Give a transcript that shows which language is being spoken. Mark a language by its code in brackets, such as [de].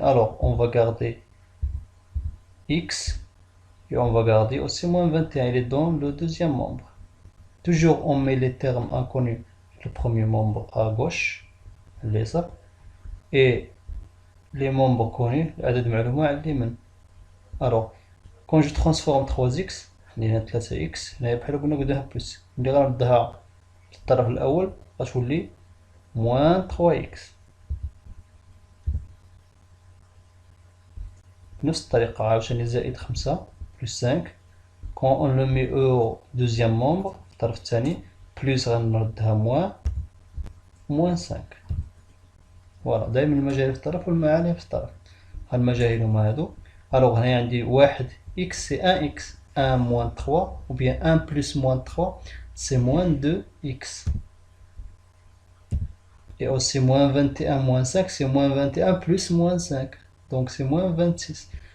[fr] Alors, on va garder x et on va garder aussi moins 21, il est dans le deuxième membre. Toujours, on met les termes inconnus, le premier membre à gauche, ça, et les membres connus, [ar] العدد معلومة على اليمين. [fr] Alors, quand je transforme 3x [ar] اللي هنا 3x هنايا بحال قلنا قدامها بلس، ملي غنردها للطرف الأول غتولي [fr] moins 3x. [ar] بنفس الطريقة عاوتاني زائد 5 [fr] plus 5 quand on le met au deuxième membre [ar] الطرف الثاني [fr] plus [ar] غنردها [fr] moins 5. [ar] فوالا دايما المجاهيل في الطرف والمعاني في الطرف. المجاهيل هما هادو. الوغ هنايا عندي واحد [fr] x c'est 1x 1 moins 3 ou bien 1 plus moins 3 c'est moins 2x. Et aussi moins 21 moins 5 c'est moins 21 plus moins 5 donc c'est moins 26.